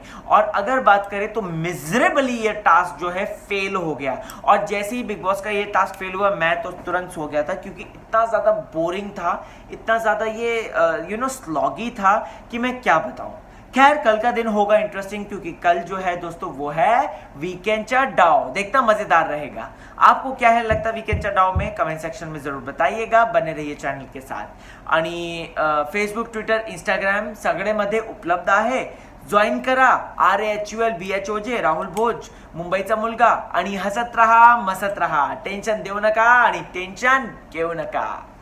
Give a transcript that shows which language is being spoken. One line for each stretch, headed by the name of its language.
Hindi: और अगर बात करें तो मिजरेबली ये टास्क जो है फेल हो गया, और जैसे ही बिग बॉस का ये टास्क फेल हुआ मैं तो तुरंत सो गया था, क्योंकि इतना ज्यादा बोरिंग था, इतना ज्यादा ये स्लॉगी था कि मैं क्या बताऊं। खैर, कल का दिन होगा इंटरेस्टिंग, क्योंकि कल जो है दोस्तों वो है वीकेंड चा डाव, देखना मजेदार रहेगा। आपको क्या है लगता वीकेंड चा डाव में, कमेंट सेक्शन में जरूर बताइएगा। बने रहिए चॅनल के साथ
Marathi: आणि फेसबुक, ट्विटर, इंस्टाग्राम सगळेमध्ये उपलब्ध आहे, जॉईन करा। RAHULBHOJ राहुल भोज, मुंबईचा मुलगा, आणि हसत रहा मसत रहा, टेन्शन देऊ नका आणि टेन्शन घेऊ नका।